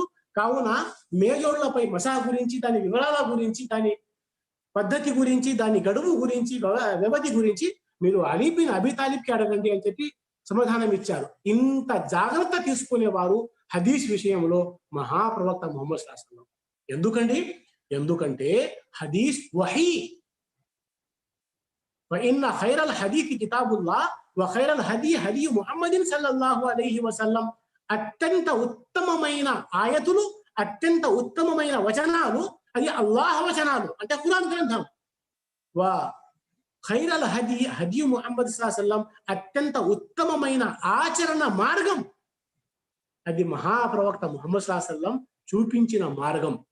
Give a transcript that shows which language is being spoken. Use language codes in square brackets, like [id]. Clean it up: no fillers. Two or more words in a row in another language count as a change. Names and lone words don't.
[te] కావున మేజోళ్లపై మసహ గురించి, దాని వివరాల గురించి, దాని పద్ధతి గురించి, దాని గడువు గురించి, వ్యవధి గురించి మీరు అలీ బిన్ అబీ తాలిబ్కి అడగండి అని చెప్పి సమాధానం ఇచ్చారు. ఇంత జాగ్రత్త తీసుకునేవారు హదీస్ విషయంలో మహాప్రవక్త ముహమ్మద్ [ar] صلى الله عليه وسلم. [te] ఎందుకంటే హదీస్ వహీ. [ar] وإن خير الحديث كتاب الله وخير الهدي هدي محمد صلى الله عليه وسلم. [te] అత్యంత ఉత్తమమైన ఆయతులు, అత్యంత ఉత్తమమైన వచనాలు అది అల్లాహ్ వచనాలు, అంటే ఖురాన్ గ్రంథం. [ar] وخير الهدي هدي محمد صلى الله عليه وسلم, [te] అత్యంత ఉత్తమమైన ఆచరణ మార్గం అది మహాప్రవక్త ముహమ్మద్ [ar] صلى الله عليه وسلم [te] చూపించిన మార్గం.